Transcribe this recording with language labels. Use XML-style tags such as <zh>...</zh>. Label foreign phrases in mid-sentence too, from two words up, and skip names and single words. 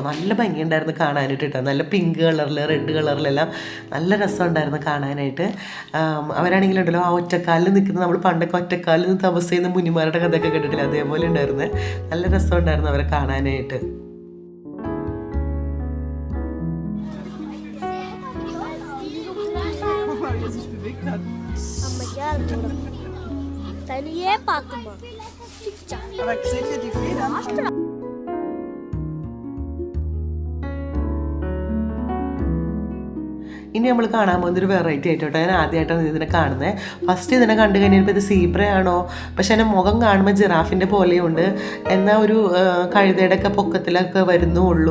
<ml>നല്ല ഭംഗിയുണ്ടായിരുന്നു കാണാനായിട്ട് കേട്ടോ. നല്ല പിങ്ക് കളറിൽ റെഡ് കളറിലെല്ലാം നല്ല രസമുണ്ടായിരുന്നു കാണാനായിട്ട്. അവരാണെങ്കിലുണ്ടല്ലോ ആ ഒറ്റക്കാലിൽ നിൽക്കുന്ന, നമ്മൾ പണ്ടൊക്കെ ഒറ്റക്കാലിൽ നിന്ന് തപസ് ചെയ്യുന്ന മുനിമാരുടെ കഥയൊക്കെ കേട്ടിട്ടില്ല, അതേപോലെ ഉണ്ടായിരുന്നു. നല്ല രസമുണ്ടായിരുന്നു അവരെ കാണാനായിട്ട്.</ml> <de>Aber seht ihr die Federn?</de> <ml>ഇനി നമ്മൾ കാണാൻ പോകുന്നൊരു വെറൈറ്റി ആയിട്ടോട്ടെ. ഞാൻ ആദ്യമായിട്ടാണ് ഇതിനെ കാണുന്നത്. ഫസ്റ്റ് ഇതിനെ കണ്ടു കഴിഞ്ഞപ്പോൾ ഇത് സീബ്രയാണോ, പക്ഷെ എൻ്റെ മുഖം കാണുമ്പോൾ ജിറാഫിൻ്റെ പോലെയുണ്ട്, എന്നാൽ ഒരു കഴുതയുടെ ഒക്കെ പൊക്കത്തിലൊക്കെ വരുന്നുള്ളൂ.</ml>